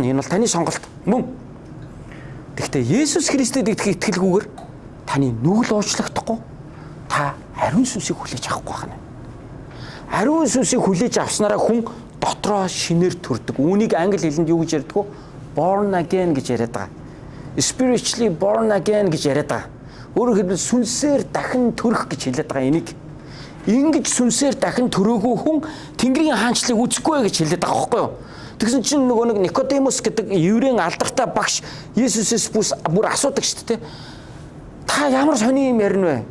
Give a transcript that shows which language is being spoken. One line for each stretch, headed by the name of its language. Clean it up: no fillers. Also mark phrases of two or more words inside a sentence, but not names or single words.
Mongolian: Энэ бол таны сонголт мөн. Гэхдээ Есүс Христэд итгэлгүйгээр таны нүгэл уучлагдахгүй та ариун сүнсийг хүлээж авахгүй байна. Ариун сүнсийг хүлээж авснараа хүн дотроо шинээр төрдөг. Үүнийг англи хэлэнд юу гэж ярьдаг вэ?
English: Born again
Mongolian: гэж яриад байгаа.
English: Spiritually born again
Mongolian: гэж яриад байгаа. Өөрөөр хэлбэл сүнсээр дахин төрөх гэж хэлээд байгаа энийг. Ингэж сүнсээр дахин төрөөгүй хүн Тэнгэрийн хаанчлалыг үзэхгүй гэж хэлээд байгаа байхгүй юу? Тэгсэн чинь нөгөө нэг Никодемос гэдэг еврейн алдартай багш Есүсээс бүр асуудаг шүү дээ. Та ямар сони юм ярина вэ?